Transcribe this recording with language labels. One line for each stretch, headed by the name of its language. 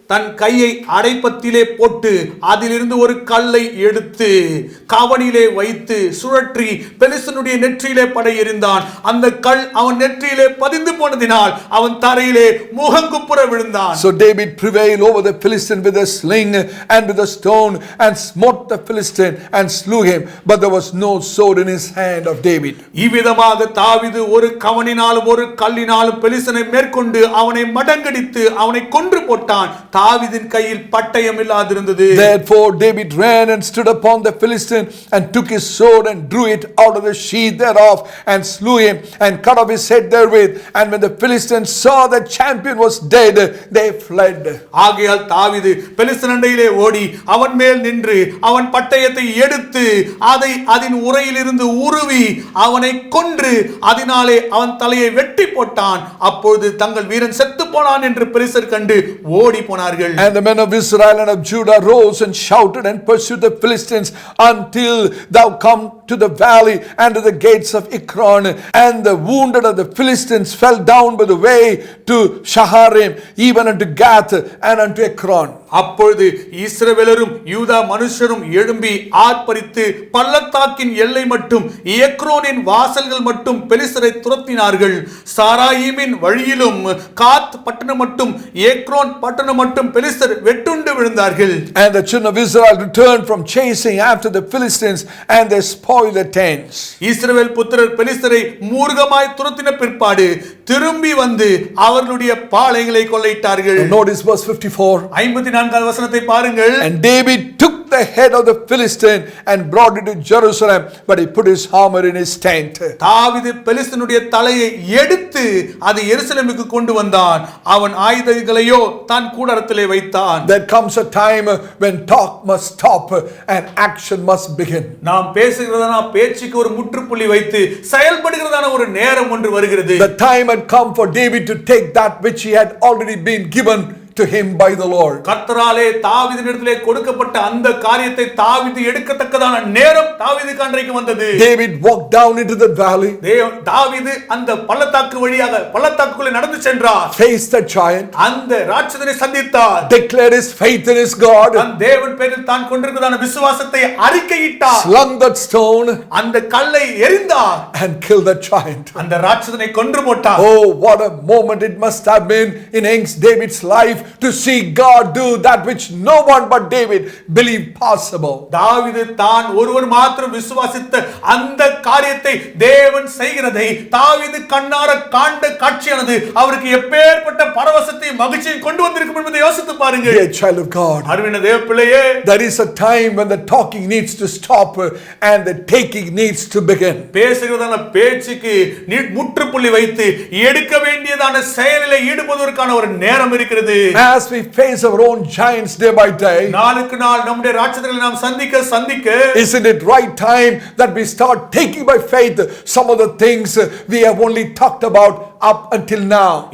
Tamil: தன் கையை அடைப்பத்திலே போட்டு அதிலிருந்து ஒரு கல்லை எடுத்து காவணியிலே வைத்து சுழற்றி பெலிஸ்தனுடைய நெற்றியிலே படை எறிந்தான். அந்த கல் அவன் நெற்றியிலே பதிந்து போனதினால் அவன் தரையிலே முகங்குப்புற விழுந்தான்.
English: So David prevailed over the Philistine with a sling and with a stone and smote the Philistine and slew him, but there was no sword in his hand of David.
Tamil: இவ்விதமாக தாவீது ஒரு கவணினாலும் ஒரு கல்லினாலும் பெலிஸ்தனை மேற்கொண்டு அவனை மடங்கடித்து அவனை கொன்று போட்டான். தாவீதின் கையில் பட்டயம் இல்லாதிருந்தது.
English: Therefore David ran and stood upon the Philistine and took his sword and drew it out of the sheath thereof and slew him and cut off his head therewith. And when the Philistines saw that champion was dead, they fled.
Tamil: ஆகையால் தாவீது பெலிஸ்தன் அண்டையிலே ஓடி அவன் மேல் நின்று அவன் பட்டயத்தை எடுத்து அதை அதன் உறையிலிருந்து உருவி அவனை கொன்று அதனாலே அவன் தலையை வெட்டி போட்டான். அப்பொழுது தங்கள் வீரன் செத்து போனான் என்று பெலிஸ்தர் கண்டு ஓடி போனார்கள்.
English: And the men of Israel and of Judah rose and shouted and pursued the Philistines until thou come to the valley and to the gates of Ekron. And the wounded of the Philistines fell down by the way to Shaharim, even unto Gath and unto Ekron.
Tamil: அப்பொழுது இஸ்ரவேலரும் யூதா மனுஷரும் எழும்பி ஆர்ப்பரித்து பள்ளத்தாக்கின் எல்லை மட்டும் எக்ரோனின் வாசல்கள் மட்டும் பெலிஸ்தரை துரத்தினார்கள். சாராயிமின் வழியிலும் காத் பட்டணம் மட்டும் எக்ரோன் பட்டணம் மட்டும் பெலிஸ்தர் வெட்டுண்டு விழுந்தார்கள்.
English: And the children of Israel returned from chasing after the Philistines and they spoiled the tents.
Tamil: இஸ்ரவேல் புத்திரர் பெலிஸ்தரை மூர்க்கமாய் துரத்தின பிற்பாடு திரும்பி வந்து அவர்களுடைய பாளையங்களை கொள்ளையிட்டார்கள்.
English: Notice verse 54.
Tamil: 54வது வசனத்தை பாருங்கள்.
English: And David took the head of the Philistine and brought it to Jerusalem, but he put his armor in his tent.
Tamil: தாவீது பெலிஸ்தனுடைய தலையை எடுத்து அதை எருசலேமுக்கு கொண்டு வந்தான். அவன் ஆயுதங்களையோ தன் கூடாரத்திலே வைத்தான்.
English: There comes a time when talk must stop and action must begin.
Tamil: நாம் பேசுகிறதான பேச்சுக்கு ஒரு முற்றுப்புள்ளி வைத்து செயல்படுகிறதான ஒரு நேரம் ஒன்று வருகிறது.
English: The time had come for David to take that which he had already been given to him by the Lord.
Tamil: கர்த்தராலே தாவீதினிடத்திலே கொடுக்கப்பட்ட அந்த காரியத்தை தாவீது எடுக்கத்தக்கதான நேரம் தாவீதுக்கு அன்றைக்கு வந்தது.
English: David walked down into the valley.
Tamil: தாவீது அந்த பள்ளத்தாக்கு வழியாக பள்ளத்தாக்குக்குள்ளே நடந்து சென்றார்.
English: Faced the giant.
Tamil: அந்த ராட்சதனை சந்தித்தார்.
English: Declared his faith in his God.
Tamil: தன் தேவன் பேரில் தான் கொண்டிருக்கிறதான விசுவாசத்தை அறிக்கையிட்டார்.
English: Slung that stone.
Tamil: அந்த கல்லை எறிந்தார்.
English: And killed the giant.
Tamil: அந்த ராட்சதனை கொன்று போட்டார்.
English: Oh, what a moment it must have been in David's life to see God do that which no one but David believed possible.
Tamil: தாவீது தான் ஒருவன் மாத்திரம் விசுவாசித்த அந்த காரியத்தை தேவன் செய்கிறதை தாவீது கண்ணார காண்ட காட்சியானது அவருக்கு எப்பேற்பட்ட பரவசத்தை மகிழ்ச்சியை கொண்டு வந்திருக்கும் என்பதை யோசித்து பாருங்க.
English: Dear child of God,
Tamil: அருமையான தேவ பிள்ளையே,
English: there is a time when the talking needs to stop and the taking needs to begin.
Tamil: பேசுகிறதான பேச்சுக்கு முற்றுப்புள்ளி வைத்து எடுக்க வேண்டியதான செயலிலே ஈடுபடுவதற்கான ஒரு நேரம் இருக்கிறது.
English: As we face our own giants day by day,
Tamil: நாளுக்கு நாள் நம்முடைய ராட்சதர்களை நாம் சந்திக்க
English: isn't it right time that we start taking by faith some of the things we have only talked about up until now?